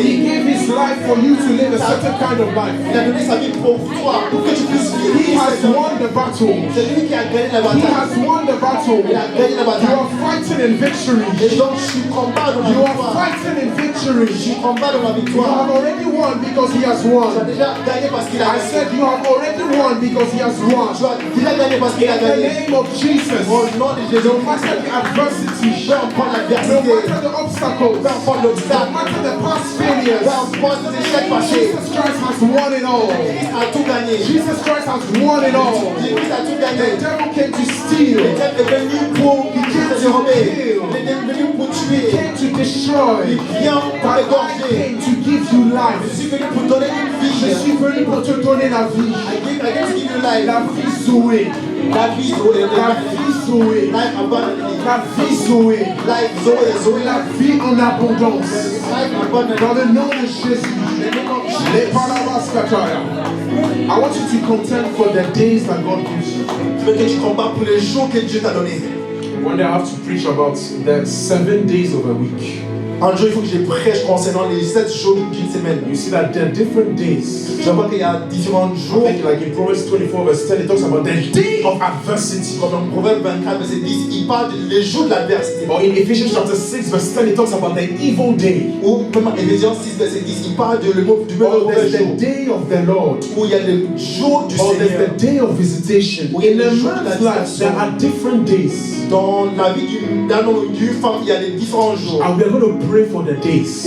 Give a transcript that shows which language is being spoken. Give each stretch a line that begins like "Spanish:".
English: He gave His life for you to live a certain kind of life.
French: Il a donné sa vie pour toi, pour que tu puisses vivre.
English: He has won the battle.
French: C'est lui qui a gagné la bataille.
English: He has won the battle.
French: Il a gagné la bataille.
English: You are fighting in victory.
French: Et donc tu combats dans la victoire.
English: You are fighting in victory.
French: Tu combats dans la victoire.
English: You have already won because He has won.
French: Tu as déjà gagné parce qu'il a gagné.
English: I said you have already won because He has won.
French: Tu as déjà gagné parce qu'il a gagné.
English: In the name of Jesus.
French: Au nom de Jésus.
English: No matter the adversity.
French: Peu importe l'adversité.
English: No matter the obstacles.
French: Peu importe l'obstacle.
English: No matter the past failures.
French: Peu importe les échecs passés.
English: Jesus Christ has won it all.
French: Jésus a tout gagné.
English: Jesus Christ has won it all.
French: Jésus a tout gagné.
English: The devil came to steal.
French: Le diable est venu pour dérober. Il est venu pour tuer.
English: He came to destroy.
French: Il vient pour égorger.
English: I came to give you life.
French: Je suis venu pour donner une vie. Je suis venu pour te donner la vie.
English: I came to give you life.
French: La vie Zoé. La vie Zoé. La vie Zoé.
English: Life abundantly.
French: La vie Zoé.
English: Life Zoé.
French: Zoé. La vie en abondance.
English: Life abundantly.
French: Dans le nom de Jésus. Les Palabaskataya.
English: I want you to contend for the days that God gives you.
French: Je veux que tu combats pour les jours que Dieu t'a donnés.
English: One day I have to preach about the 7 days of a week.
French: Un jour, il faut que je prêche concernant les 7 jours d'une semaine.
English: You see that there are different days.
French: Je vois qu'il y a différents jours.
English: I think like in Proverbs 24 verse 10, it talks about the day of adversity.
French: Comme dans Proverbs 24 verset 10, il parle des jours de l'adversité.
English: Or in Ephesians chapter 6 verse 10, it talks about the evil day.
French: Ou même en Ephésiens 6 verset 10, il parle du mauvais jour.
English: The day of the Lord.
French: Où il y a le jour du Seigneur.
English: Or there's the day of visitation. In a man's life, there are different days.
French: Dans la vie d'une femme, il y a des différents jours.
English: And we are going to pray for the days.